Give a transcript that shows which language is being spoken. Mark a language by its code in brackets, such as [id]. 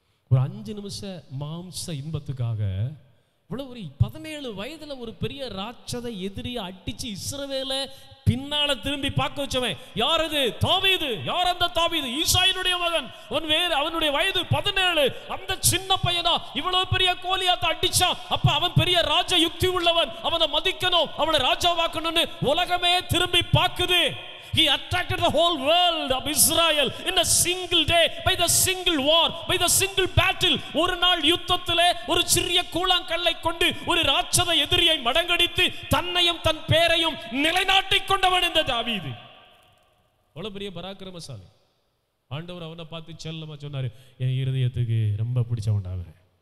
[ta] 5 நிமிஷ மாம்ச இன்பத்துக்காக இவ்வளவு ஒரு 17 வயதுல ஒரு பெரிய ராட்சத எதிரியை அடிச்சு இஸ்ரவேலை பின்னால திரும்பி பார்க்க வச்சவன் யார்? அது தாவீது. யார் அந்த தாவீது? ஈசாயினுடைய மகன். அவனுடைய வயது 17. அந்த சின்ன பையனா இவ்வளவு பெரிய கோலியாத்தை அடிச்சான். அப்ப அவன் பெரிய ராஜ யுக்தி உள்ளவன். அவனை மதிக்கணும், அவனை ராஜாவாக்கணும்னு உலகமே திரும்பி பார்க்குது. [en] He attracted the whole world of Israel in a single day, by the single war, by the single battle. [ta] ஒரு நாள் யுத்தத்திலே ஒரு சிறிய கூழாங்கல்லை கொண்டு ஒரு ராட்சத எதிரியை மடங்கடித்து தன்னையும் தன் பேரையும் நிலைநாட்டிக் கொண்டவன் இந்த தாவீது. அவ்வளவு பெரிய பராக்கிரமசாலி. ஆண்டவர் அவனை பார்த்து செல்லமா சொன்னாரு, என் இருதயத்துக்கு ரொம்ப பிடிச்சவன்டா அவன்.